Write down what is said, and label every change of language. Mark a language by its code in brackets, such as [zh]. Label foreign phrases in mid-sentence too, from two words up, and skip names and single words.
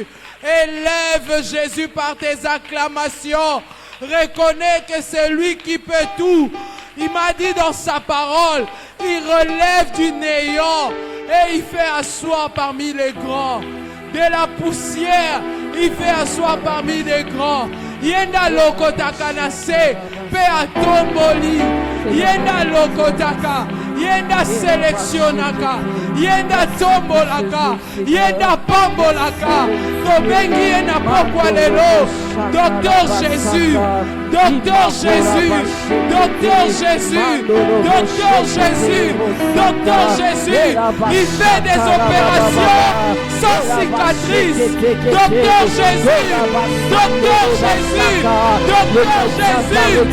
[fr] Élève Jésus par tes acclamations. Reconnais que c'est lui qui peut tout. Il m'a dit dans sa parole, il relève du néant et il fait asseoir parmi les grands. De la poussière, il fait asseoir parmi les grands. [ln] Yenda lokotaka nase, pe atomboli. Yenda lokotaka, yenda sélectionnaka, yenda tombolaka, yenda pambolaka. Tobengi yenda pokwa lelo. [fr] Docteur Jésus, Docteur Jésus, Docteur Jésus, Docteur Jésus, Docteur Jésus. Il fait des opérations sans cicatrice. Docteur Jésus, Docteur Jésus, Docteur Jésus.